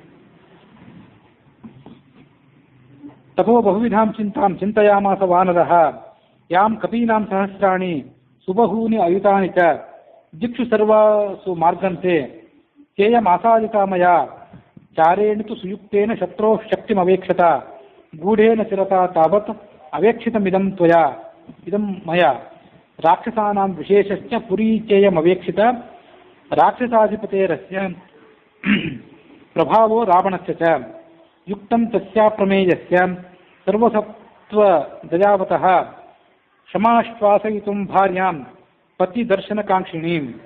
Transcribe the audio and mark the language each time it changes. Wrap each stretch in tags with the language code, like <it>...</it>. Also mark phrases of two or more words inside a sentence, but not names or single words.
<sa>ತಪೋ ಬಹುವಿಧಾಂ ಚಿಂತಾಂ ಚಿಂತಯಾಮಾಸ ವಾನರಃ ಯಾಂ ಕಪೀನಾಂ ಸಹಸ್ರಾಣಿ ಸುಬಹೂನಿ ಅಯುತಾನಿ ಚ ದಿಕ್ಷು ಸರ್ವಾಸು ಮಾರ್ಗಂತೆ ಚೇಯಮಾಸಾದಿತಾ ಮಯಾ ಚಾರೇಣ ತು ಸುಯುಕ್ತೇನ ಶತ್ರೋಃ ಶಕ್ತಿಮವೇಕ್ಷತ ಗೂಢೇನ ಚಿರತಾ ತಾವತ್ ಅವೇಕ್ಷಿತಮಿದಂ ತ್ವಯಾ ಇದಂ ಮಯಾ ರಾಕ್ಷಸಾನಾಂ ವಿಶೇಷಶ್ಚ ಪುರೀಚೇಯಮವೇಕ್ಷಿತ ರಾಕ್ಷಸಾಧಿಪತೇರಸ್ಯ ಪ್ರಭಾವೋ ರಾವಣಸ್ಯ ಚ ಯುಕ್ತಂ ತಸ್ಯಾ ಪ್ರಮೇಯಸ್ಯ ಸರ್ವಸತ್ವ ದಯಾವತಃ ಕ್ಷಮಾಶ್ವಾಸಯಿತುಂ ಭಾರ್ಯಾಂ ಪತಿ ದರ್ಶನಕಾಂಕ್ಷಿಣೀಂ.</sa>